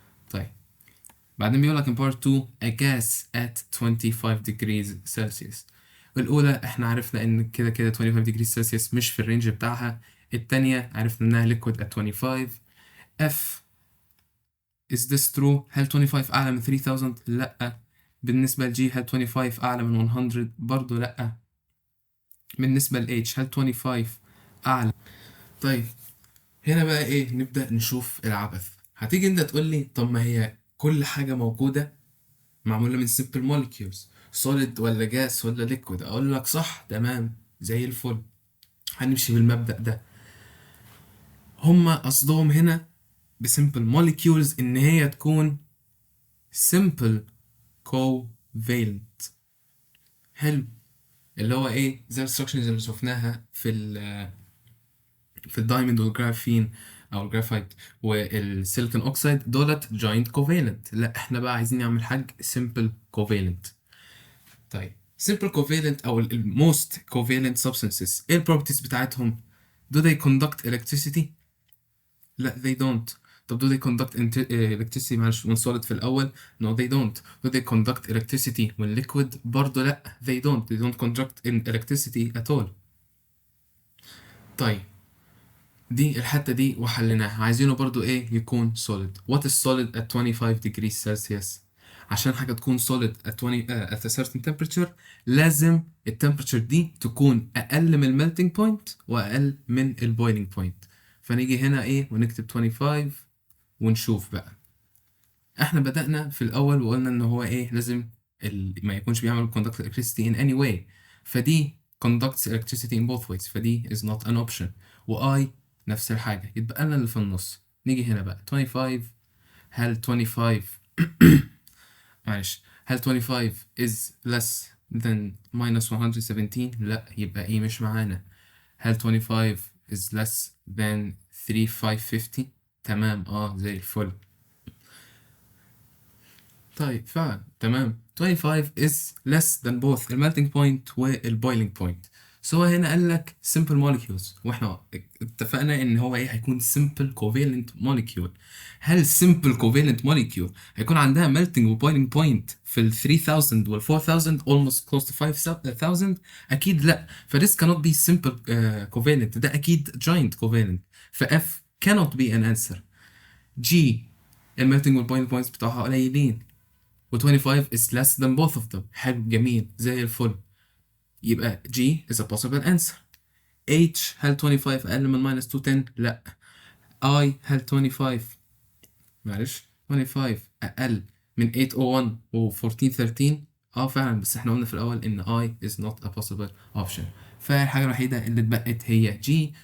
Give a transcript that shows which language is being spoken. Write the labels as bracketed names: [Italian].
[Arabic] طيب بعدين بيقول لك [English] in part 2 a gas at 25 degrees Celsius. [Arabic] الأولى احنا عرفنا إن كده 25 degrees Celsius مش في الرينج بتاعها. التانية عرفنا إنها [English] liquid at 25. F is this true؟ [Arabic] هل 25 أعلى من 3000؟ لأ. بالنسبة ل G هل 25 أعلى من 100؟ برضه لأ. بالنسبة ل H هل 25 أعلى؟ طيب هنا بقى إيه نبدأ نشوف العبث. هتيجي أنت تقول لي طب ما هي كل حاجة موجودة معمولة من [English] simple molecules solid [Arabic] ولا gas ولا liquid. أقول لك صح تمام زي الفل. هنمشي بالمبدأ ده. هما قصدهم هنا بsimple molecules إن هي تكون simple covalent. حلو. اللي هو ايه زي الستراكشرز اللي شفناها في الدايموند والجرافين او الجرافايت والسيليكون اوكسيد دولت جوينت كوفالنت. لا احنا بقى عايزين نعمل حاجه simple covalent. طيب [English] simple covalent او most covalent substances [Arabic] ايه البروبرتيز بتاعتهم؟ [English] do they conduct electricity؟ [Arabic] لا [English] they don't. [Arabic] طب [English] do they conduct electricity [Arabic] معلش [English] when solid [Arabic] في الأول؟ [English] no they don't. do they conduct electricity when liquid؟ [Arabic] برضه لا [English] they don't conduct electricity at all. [Arabic] طيب دي الحتة دي وحليناها. عايزينه برضه ايه يكون solid. [English] what is solid at 25 degrees Celsius؟ [Arabic] عشان حاجة تكون [English] solid at 20 at a certain temperature [Arabic] لازم التمبرتشر دي تكون أقل من [English] melting point [Arabic] وأقل من [English] boiling point. [Arabic] فنيجي هنا ايه ونكتب 25 ونشوف بقى. احنا بدأنا في الأول وقلنا إن هو ايه لازم ما يكونش بيعمل [English] conduct electricity in any way. [Arabic] فدي [English] conducts electricity in both ways. فدي is not an option. [Arabic] و I نفس الحاجة. يتبقى لنا اللي في النص. نيجي هنا بقى 25. هل 25 معلش هل 25 [English] is less than minus 117؟ [Arabic] لا يبقى ايه مش معانا. هل 25 [English] is less than 3550؟ [Arabic] تمام زي الفل. طيب فعلا تمام [English] 25 is less than both melting point boiling point. [Arabic] هو هنا قال لك simple molecules واحنا اتفقنا ان هو ايه هيكون simple covalent molecule. هل simple covalent molecule هيكون عندها melting boiling point في ال 3000 وال 4000 [English] almost close to 5000؟ [Arabic] اكيد لا. [English] ف this cannot be simple covalent. [Arabic] ده اكيد [English] giant covalent. ف F cannot be an answer. G melting boiling points [Arabic] بتوعها قليلين و [English] 25 is less than both of them. [Arabic] حلو جميل زي الفل. يبقى [English] G is a possible answer. [Arabic] H هل 25 أقل من minus 210؟ لا. I هل 25 معلش 25 أقل من 801 و 1413؟ فعلا بس احنا قلنا في الأول إن I [English] is not a possible option. [Arabic] فالحاجة الوحيدة اللي اتبقت هي G.